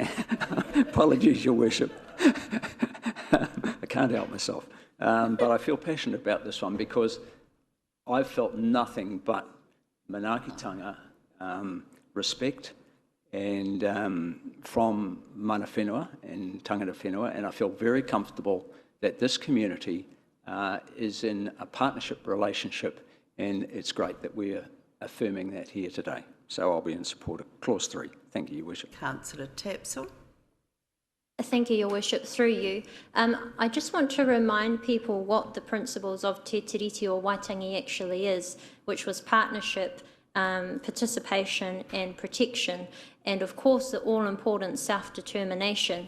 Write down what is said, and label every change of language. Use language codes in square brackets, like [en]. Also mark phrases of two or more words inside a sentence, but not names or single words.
[en] Apologies, Your Worship. I can't help myself. But I feel passionate about this one because I've felt nothing but manaakitanga, respect, and from [mi] mana whenua [en] and [mi] tangata whenua, [en] and I feel very comfortable that this community is in a partnership relationship, and it's great that we're affirming that here today. So I'll be in support of Clause 3. Thank you, Your Worship. Councillor Tapsell. Thank you, Your Worship. Through you, I just want to remind people what the principles of Te Tiriti o Waitangi actually is, which was partnership, participation and protection, and of course the all-important self-determination.